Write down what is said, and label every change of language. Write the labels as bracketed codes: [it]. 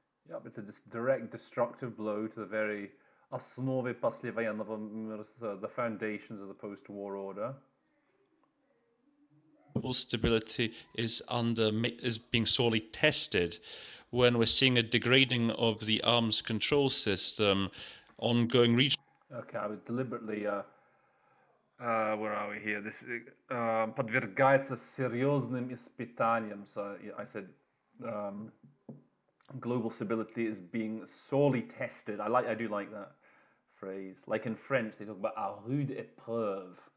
[en] Yep, it's a direct destructive blow to the very [ru] основе послевоенного мира, [en] the foundations of the post-war order. Global stability is being sorely tested when we're seeing a degrading of the arms control system, ongoing regional. Okay, I would deliberately. Where are we here? This [ru] подвергается серьезным испытаниям. [en] So I said global stability is being sorely tested. I do like that phrase. Like in French, they talk about [fr] à rude épreuve.